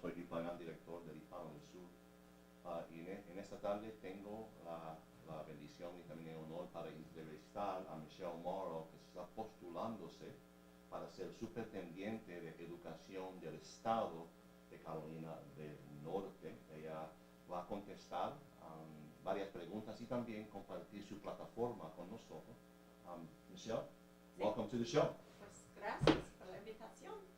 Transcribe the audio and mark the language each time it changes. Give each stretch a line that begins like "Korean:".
Spanish: Soy Hispanos, director del Hispano del Sur. Y en esta tarde tengo la bendición y también el honor para entrevistar a Michele Morrow, que está postulándose para ser superintendente de educación del estado de Carolina del Norte. Ella va a contestar varias preguntas y también compartir su plataforma con nosotros.
English: Michele, welcome to the show.
Spanish: Pues gracias por la invitación.